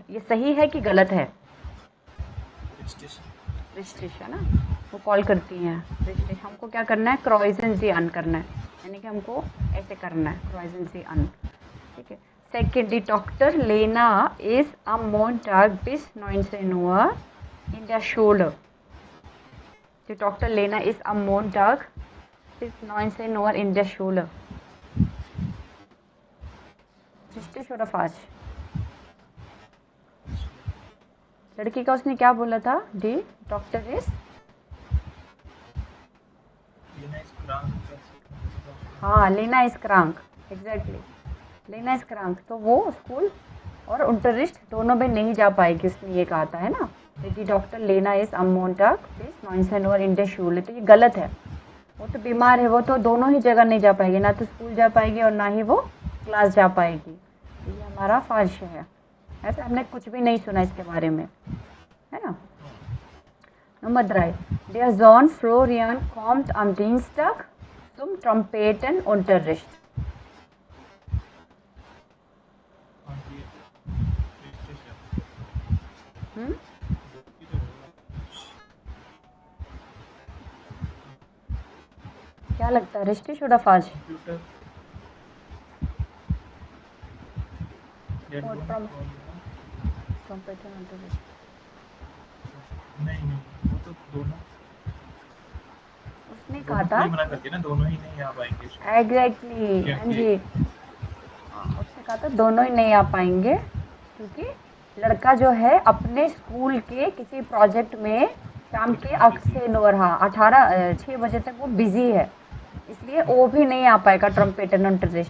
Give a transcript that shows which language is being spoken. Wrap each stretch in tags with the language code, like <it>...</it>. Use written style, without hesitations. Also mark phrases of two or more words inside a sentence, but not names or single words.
<hi>ये सही है कि गलत है? रिश्टिश है ना, वो कॉल करती हैं. रिश्टिश हमको क्या करना है?</hi> <de>kreuzen Sie an</de> <hi>करना है, यानी कि हमको ऐसे करना है</hi> <de>kreuzen Sie an.</de> <hi>ठीक है.</hi> <de>सेकेंड, Die Doktor Lena ist am Montag bis 19 Uhr in der Schule. Die Dr. Lena ist am Montag bis 19 Uhr in der Schule. Richtig oder falsch?</de> <hi>लड़की का उसने क्या बोला था?</hi> <de>Die Doktor ist, हाँ, Lena ist krank. एग्जैक्टली, Lena ist krank.</de> <hi>तो वो स्कूल और unterricht दोनों में नहीं जा पाएगी, उसने ये कहा था, है ना.</hi> <de>Die Doktor Lena ist am Montag bis 19 Uhr in der Schule.</de> <hi>तो ये गलत है. वो तो बीमार है, वो तो दोनों ही जगह नहीं जा पाएगी, ना तो स्कूल जा पाएगी और ना ही वो क्लास जा पाएगी. ये हमारा फाल्श है. ऐसा हमने कुछ भी नहीं सुना इसके बारे में, है ना.</hi> <de>Nummer 3. Der Sohn Florian kommt am Dienstag zum Trompetenunterricht.</de> <hi>क्या लगता है?</hi> <de>रिश्टिश oder falsch? Trompetenunterricht. नहीं, वो तो दोनों उसने कहा था मना करती है ना, दोनों ही नहीं आ पाएंगे. एग्जैक्टली. हाँ जी, उसने कहा था दोनों ही नहीं आ पाएंगे क्योंकि लड़का जो है अपने स्कूल के किसी प्रोजेक्ट में शाम के 6 बजे तक वो बिजी है, इसलिए वो भी नहीं आ पाएगा ट्रम्पेटेनunterricht.</de>